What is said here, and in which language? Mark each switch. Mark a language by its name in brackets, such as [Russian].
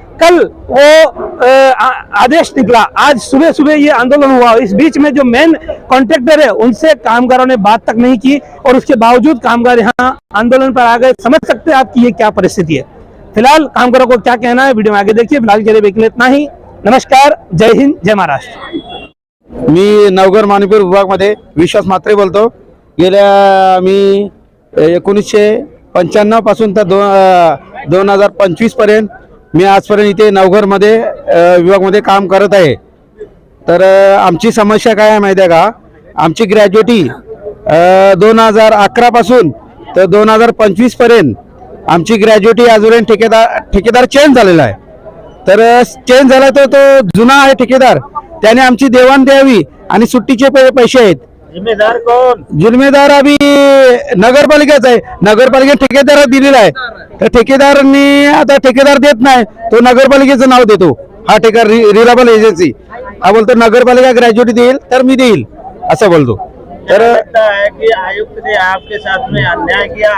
[Hindi] कल वो आदेश निकला, आज सुबह सुबह ये आंदोलन हुआ। इस बीच में जो मेन कॉन्ट्रैक्टर है उनसे कामगारों ने बात तक नहीं की और उसके बावजूद कामगार यहाँ आंदोलन पर आ गए। समझ सकते हैं आपकी ये क्या परिस्थिति है। फिलहाल कामगारों को क्या कहना है वीडियो में आगे देखिए। फिलहाल के लिए इतना ही। नमस्कार, जय हिंद, जय महाराष्ट्र। [Marathi] मी नवघर माणिपूर विभागमध्ये विश्वास म्हात्रे बोलतो। गेल्या मी 1995 पासून तर 2025 पर्यंत मी आजपर्यंत इथे नवघरमध्ये विभागमध्ये काम करत आहे। तर आमची समस्या काय आहे माहिती आहे का, आमची ग्रॅज्युएटी 2011 पासून तर 2025 पर्यंत आमची ग्रॅज्युएटी अजून ठेकेदार चेंज झालेला आहे। तर चेंज झाला तर तो जुना आहे ठेकेदार, त्याने आमची देवाण द्यावी आणि सुट्टीचे पैसे आहेत। जिम्मेदार कोण? जिम्मेदार अभी नगरपालिकाच आहे। नगरपालिका ठेकेदार दिलेला आहे, तर ठेकेदारांनी आता ठेकेदार देत नाही, तो नगरपालिकेचं नाव देतो। हा ठेकेदार रिलायबल एजन्सी हा बोलतो नगरपालिका ग्रॅज्युएटी देईल तर मी देईल असं बोलतो। तर [Hindi] लगता है कि आयुक्त ने आपके साथ में अन्याय किया।